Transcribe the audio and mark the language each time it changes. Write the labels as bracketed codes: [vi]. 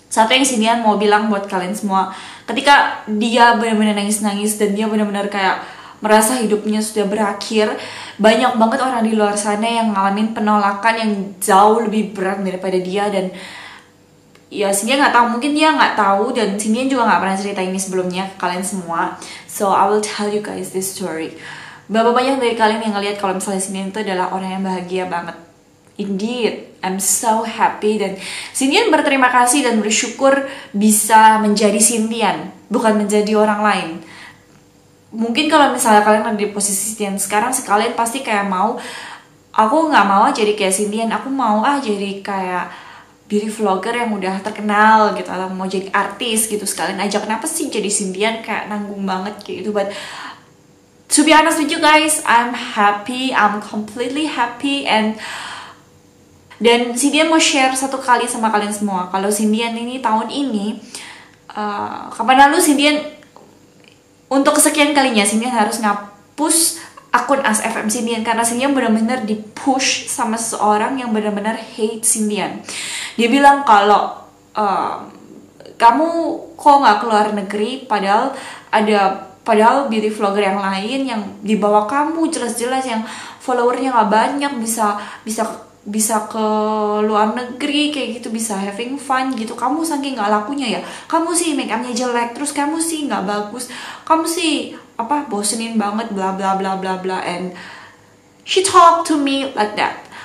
[id] Satu yang Cynthia mau bilang buat kalian semua, ketika dia benar-benar nangis-nangis dan dia benar-benar kayak merasa hidupnya sudah berakhir, banyak banget orang di luar sana yang ngalamin penolakan yang jauh lebih berat daripada dia. Dan ya Cynthia nggak tahu, mungkin dia nggak tahu, dan Cynthia juga nggak pernah cerita ini sebelumnya ke kalian semua. [en] So I will tell you guys this story. [id] Berapa banyak dari kalian yang ngeliat kalau misalnya Cynthia itu adalah orang yang bahagia banget. [en] Indeed, I'm so happy, [id] dan Cynthia berterima kasih dan bersyukur bisa menjadi Cynthia, bukan menjadi orang lain. Mungkin kalau misalnya kalian ada di posisi Cynthia sekarang, kalian pasti kayak mau, aku nggak mau jadi kayak Cynthia, aku mau jadi kayak beauty vlogger yang udah terkenal gitu, atau mau jadi artis gitu sekalian aja. Kenapa sih jadi Cynthia, kayak nanggung banget kayak gitu. [en] But to be honest with you guys, I'm happy, I'm completely happy. [id] Dan Cynthia mau share satu kali sama kalian semua. Kalau Cynthia ini tahun ini, kapan lalu Cynthia untuk kesekian kalinya Cynthia harus ngapus akun ASFM Cynthia karena Cynthia benar-benar dipush sama seseorang yang benar-benar hate Cynthia. Dia bilang kalau kamu kok nggak keluar negeri, padahal beauty vlogger yang lain yang di bawah kamu jelas-jelas yang followernya nggak banyak bisa ke luar negeri kayak gitu, bisa [en] having fun [id] gitu. Kamu saking nggak lakunya ya, kamu sih make upnya jelek, terus kamu sih nggak bagus, kamu sih bosenin banget, bla bla bla bla bla. [en] And she talked to me like that.